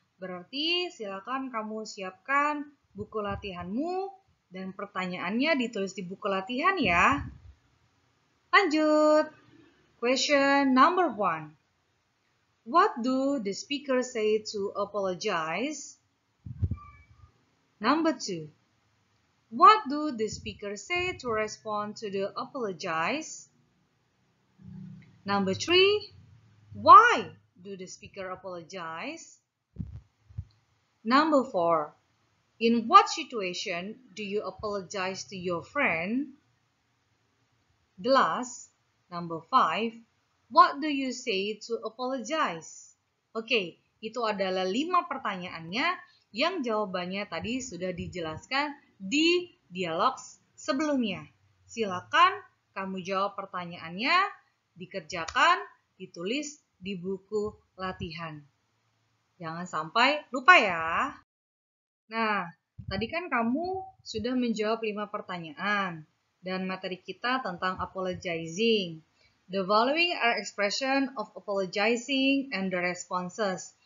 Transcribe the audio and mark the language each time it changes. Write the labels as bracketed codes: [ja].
[id] Berarti silakan kamu siapkan buku latihanmu dan pertanyaannya ditulis di buku latihan ya. Lanjut. [en] Question number 1. What do the speaker say to apologize? Number 2. What do the speaker say to respond to the apologize? Number 3. Why do the speaker apologize? Number 4. In what situation do you apologize to your friend? The last, number 5. What do you say to apologize? [id] Oke, itu adalah 5 pertanyaannya yang jawabannya tadi sudah dijelaskan di dialog sebelumnya. Silakan kamu jawab pertanyaannya, dikerjakan, ditulis di buku latihan. Jangan sampai lupa ya. Nah, tadi kan kamu sudah menjawab 5 pertanyaan dan materi kita tentang apologizing. [en] The following are expression of apologizing and the responses.